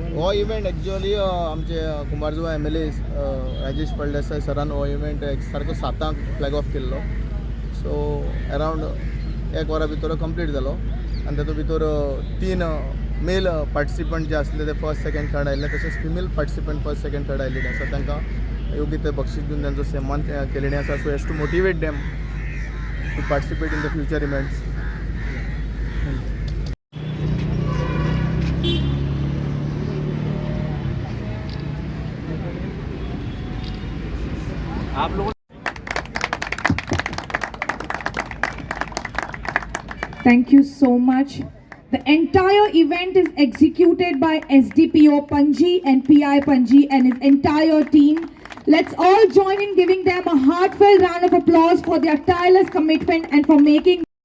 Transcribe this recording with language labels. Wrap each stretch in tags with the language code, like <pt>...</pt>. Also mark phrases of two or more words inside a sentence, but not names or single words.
<kok>हो</kok> <en>event actually</en> <kok>आमचे कुंभारजुवा MLA राजेश फळदेसाय सरान हो इव्हेंट सारको 7</kok> <en>flag off</en> <kok>केल्लो,</kok> <en>so around</en> <kok>1 वरा भितर कंप्लीट जालो। आनी तातूंत भितर 3</kok> <en>male participant</en> <kok>आसले ते</kok> <en>first, second, third</en> <kok>आयिल्ले, तशेंच</kok> <en>female participant first, second, third</en> <kok>आयिल्ले आसा, तांकां योग्य ते बक्षीस दिवन तांचो सन्मान केलेले आसा,</kok> <en>So as to motivate them to participate in the future events.</en> <hi>आप लोगों</hi> <en>Thank you so much. The entire event is executed by SDPO Panji and PI Panji and his entire team. Let's all join in giving them a heartfelt round of applause for their tireless commitment and for making.</en>